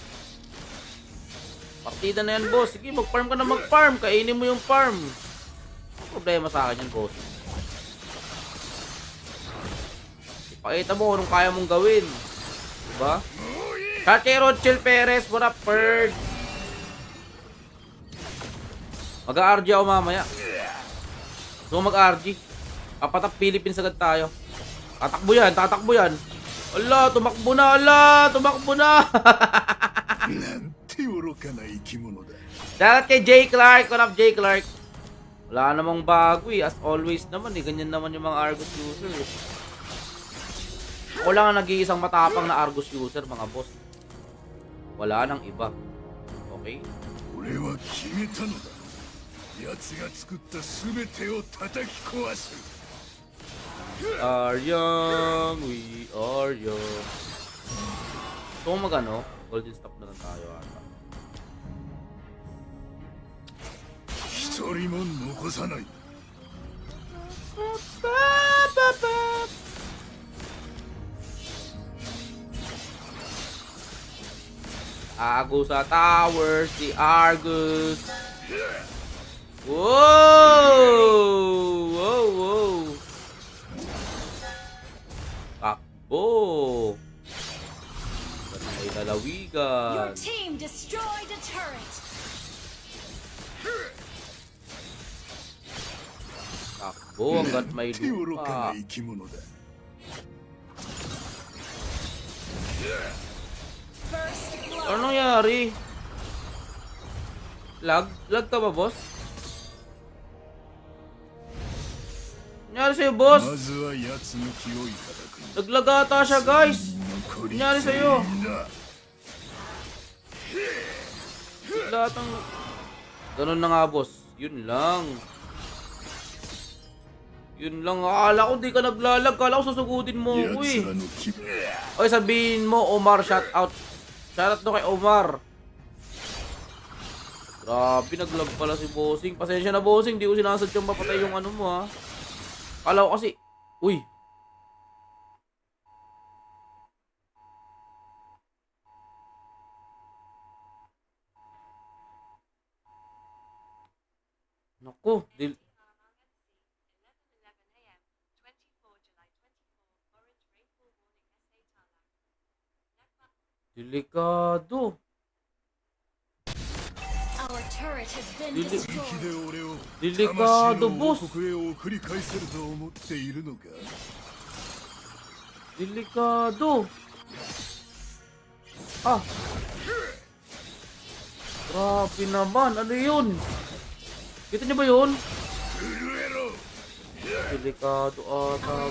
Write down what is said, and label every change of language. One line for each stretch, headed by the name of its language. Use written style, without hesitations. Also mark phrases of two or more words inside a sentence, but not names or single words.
Filipino: Partida na yan, boss. Sige, mag-farm ka na mag-farm. Kainin mo yung farm. Ang problema sa akin yan, boss. Ipakita mo kung kaya mong gawin. Diba? Kake Rochel Perez,
English: what up, Bird?
Filipino: Mag-RG ako mamaya. So mag-RG. Kapatap Philippines agad tayo. Tatakbo yan. Ala, tumakbo na.
Japanese: て愚かな生き物だ。
Filipino: Dapat kay Jay Clark.
English: What up,
Filipino: Jay Clark? Wala namang bago eh.
English: As always
Filipino: naman eh. Ganyan naman yung mga Argus user eh. Ako lang ang nag-iisang matapang na Argus user, mga boss. Wala nang iba. Okay?
Japanese: 俺は決めたのだ。奴が作った全てを叩き壊す。
English: Are young, we are young.
Filipino: So magano, golden stop na lang tayo ata.
Japanese: 一人も残さない。
Filipino: Agus sa tower, si Argus.
English: Wow! Wow, wow.
Filipino: Takbo. May
English: Your
Filipino: lalawigan.
English: team destroyed a turret.
Filipino: Takbo hanggat may
Japanese: て愚かな
Filipino: lupa.
Japanese: 生き物だ。
English: First blood.
Filipino: Ano nangyari? Lag? Lag ka ba, boss? Nangyari sa'yo,
Japanese: ま
Filipino: boss?
Japanese: ずは奴の気をいただく。
Filipino: Naglag ata siya, guys.
Japanese: 残り
Filipino: Nangyari
Japanese: 全
Filipino: sa'yo?
Japanese: 員だ。
Filipino: Lahat ng... Ganun na nga, boss. Yun lang. Yun lang. Akala ko di ka naglalag. Akala ko susugutin mo ako
Japanese: 奴
Filipino: eh.
Japanese: らの気
Filipino: Oy, sabihin mo, Omar,
English: shout out. Shout out to
Filipino: kay Omar. Grabe, naglag pala si Bossing. Pasensya na, Bossing. Di ko sinasadyang mapatay yung ano mo, ha. Akala ko kasi... Uy. Naku, delikado.
English: Our turret has been
Filipino: Dili-
Japanese: 息
English: destroyed.
Japanese: で俺を
Filipino: Delikado,
Japanese: 魂の
Filipino: boss.
Japanese: 王国へ送り返せると思っているのか。
Filipino: Delikado. Ah. Grabe naman. Ano yun? Kita niyo ba yun?
Japanese: 震えろ。
Filipino: Delikado ata,
English: Our